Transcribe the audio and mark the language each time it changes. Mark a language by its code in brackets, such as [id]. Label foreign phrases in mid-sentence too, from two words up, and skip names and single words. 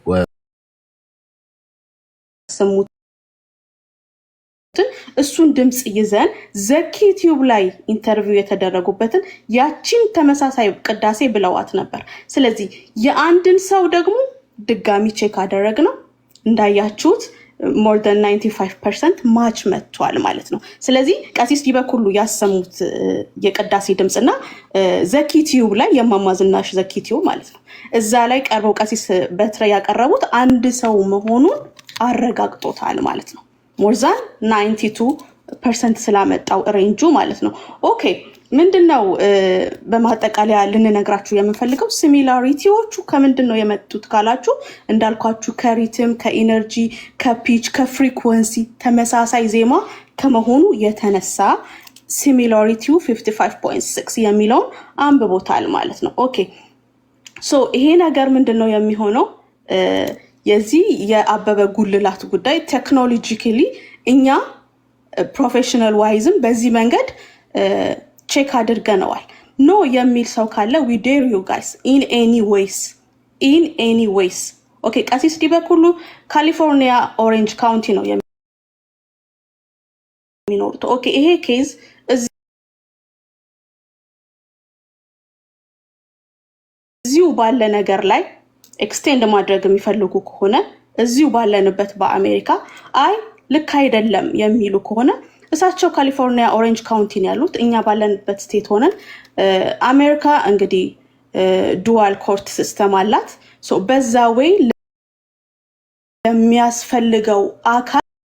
[am] ስሙት። እሱን ድምጽ ይዘን ዘኪ ቲዩብ ላይ ኢንተርቪው የተደረጉበትን ያቺን ተመሳሳይ ቅዳሴ ብለዋት ነበር። ስለዚህ የአንድን ሰው ደግሞ ድጋሚ ቼክ አደረግ ነው እንዳያችሁት [en] more than 95% [am] ማች መጥቷል ማለት ነው። ስለዚህ ቀሲስ ዲበኩሉ ያሰሙት የቅዳሴ ድምጽና ዘኪ ቲዩብ ላይ የማማዝናሽ ዘኪ ቲዩብ ማለት ነው እዛ ላይ ቀርበው ቀሲስ በትረ ያቀረቡት አንድ ሰው መሆኑን አረጋግጦታል ማለት ነው። [en] more than 92% [am] ስላመጣው ሬንጁ ማለት ነው። ኦኬ ምንድነው በማጠቃለያ ልንነግራችሁ የምንፈልገው ሲሚላሪቲዎቹ ከምንድነው የመጡት ካላችሁ እንዳልኳችሁ ከሪትም፣ ከኢነርጂ፣ ከፒች፣ ከፍሪኩዌንሲ ተመሳሳይ ዜማ ከመሆኑ የተነሳ ሲሚላሪቲው 55.6 የሚለውን አንብቦታል ማለት ነው። ኦኬ ሶ ይሄ ነገር ምንድነው የሚሆነው የዚህ የአበበ ጉልላት ጉዳይ ቴክኖሎጂካሊ እኛ [en] professional wise [am] በዚህ መንገድ ቼክ አድርገነዋል። ኖ የሚል ሰው ካለ [en] we dare you guys in any ways [am] ኦኬ ቀሲስ ዲበኩሉ ካሊፎርኒያ ኦሬንጅ ካውንቲ ነው የሚኖሩት። ኦኬ ይሄ ኬዝ እዚሁ ባለ ነገር ላይ ኤክስቴንድ ማድረግ የሚፈልጉ ከሆነ እዚሁ ባለንበት በአሜሪካ አይ ልክ አይደለም የሚሉ ከሆነ እሳቸው ካሊፎርኒያ ኦሬንጅ ካውንቲ ያሉት እኛ ባለንበት ስቴት ሆነን አሜሪካ እንግዲህ [en] dual court system [am] አላት። ሶ በዛ ወይ ለሚያስፈልገው አካል